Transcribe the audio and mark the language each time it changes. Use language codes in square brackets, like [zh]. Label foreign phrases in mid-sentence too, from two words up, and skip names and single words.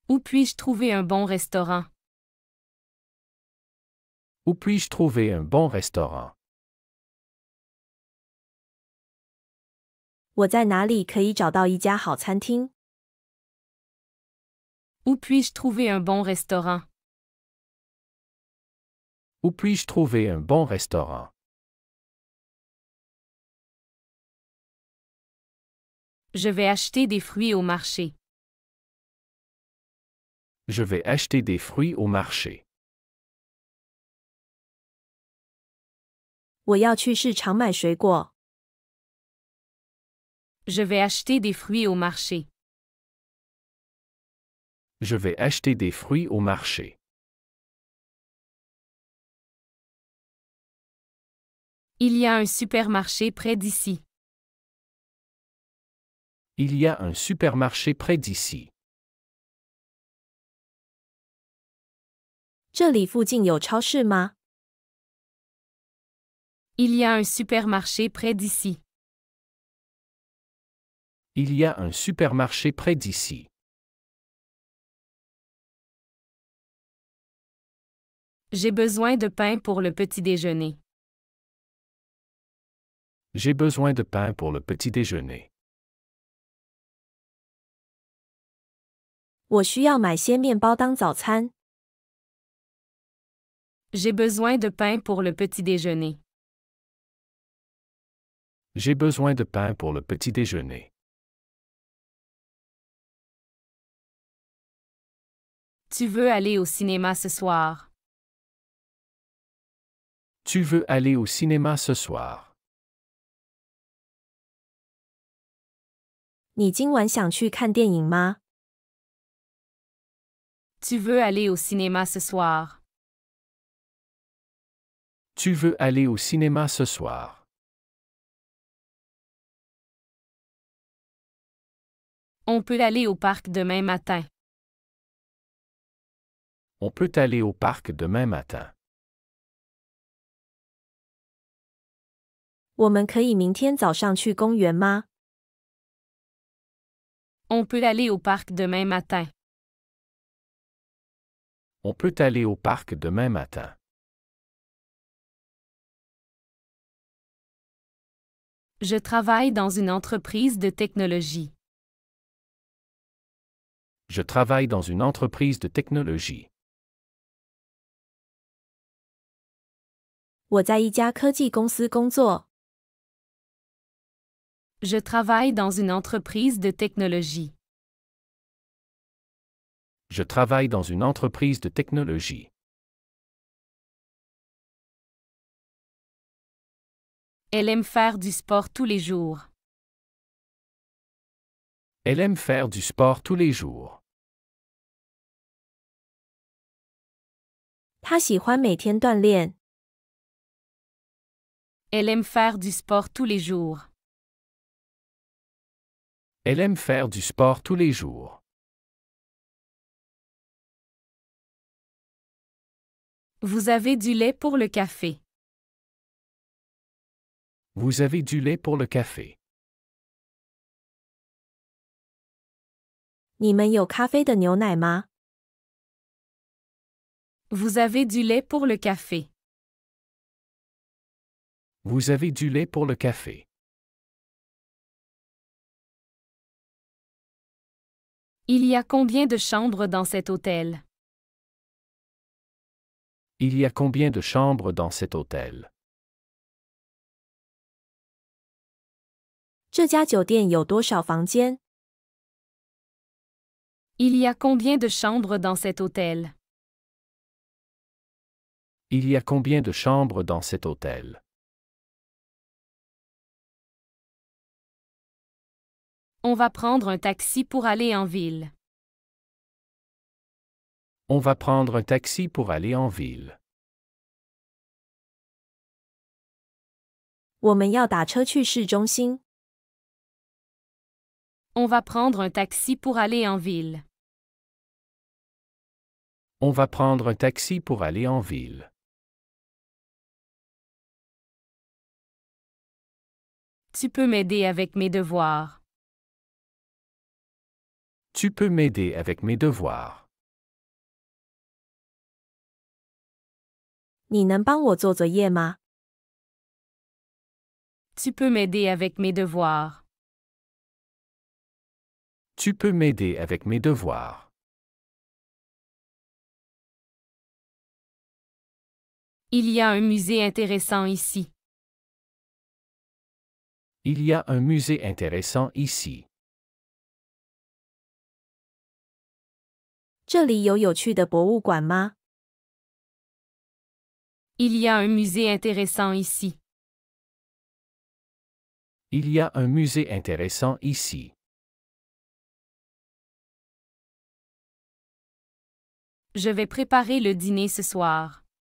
[fr] puis-je trouver un bon restaurant? Où puis-je trouver un bon restaurant? [zh] 我在哪里可以找到一家好餐厅？ [fr] Où puis-je trouver un bon restaurant? Où puis-je trouver un bon restaurant? Je vais acheter des fruits au marché. Je vais acheter des fruits au marché. [zh] 我要去市场买水果。 [fr] Je vais acheter des fruits au marché. Je vais acheter des fruits au marché. Il y a un supermarché près d'ici. Il y a un supermarché près d'ici. [zh] 这里附近有超市吗？ [fr] Il y a un supermarché près d'ici. Il y a un supermarché près d'ici. J'ai besoin de pain pour le petit déjeuner. J'ai besoin de pain pour le petit déjeuner. [zh] 我需要买些面包当早餐。 [fr] J'ai besoin de pain pour le petit déjeuner. J'ai besoin de pain pour le petit déjeuner. Tu veux aller au cinéma ce soir? Tu veux aller au cinéma ce soir? [zh] 你今晚想去看电影吗？ [fr] Tu veux aller au cinéma ce soir? Tu veux aller au cinéma ce soir? On peut aller au parc demain matin. On peut aller au parc demain matin. [zh] 我们可以明天早上去公园吗？ [fr] On peut aller au parc demain matin. On peut aller au parc demain matin. Je travaille dans une entreprise de technologie. Je travaille dans une entreprise de technologie. [zh] 我在一家科技公司工作。 [fr] Je travaille dans une entreprise de technologie. Je travaille dans une entreprise de technologie. Elle aime faire du sport tous les jours. Elle aime faire du sport tous les jours. [zh] 他喜欢每天锻炼。 [fr] Elle aime faire du sport tous les jours. Elle aime faire du sport tous les jours. Vous avez du lait pour le café. Vous avez du lait pour le café. [zh] 你们有咖啡的牛奶吗？ [fr] Vous avez du lait pour le café. Vous avez du lait pour le café. Il y a combien de chambres dans cet hôtel? Il y a combien de chambres dans cet hôtel? [zh] 这家酒店有多少房间？ [fr] Il y a combien de chambres dans cet hôtel? Il y a combien de chambres dans cet hôtel? On va prendre un taxi pour aller en ville. On va prendre un taxi pour aller en ville. [zh] 我们要打车去市中心。 [fr] On va prendre un taxi pour aller en ville. On va prendre un taxi pour aller en ville. Tu peux m'aider avec mes devoirs. Tu peux m'aider avec mes devoirs. [zh] 你能帮我做作业吗？ [fr] Tu peux m'aider avec mes devoirs. Tu peux m'aider avec mes devoirs. Il y a un musée intéressant ici. Il y a un musée intéressant ici. [zh] 这里有趣的博物馆吗？ [fr] Il y a un musée intéressant ici. Il y a un musée intéressant ici. Je vais préparer le dîner ce soir.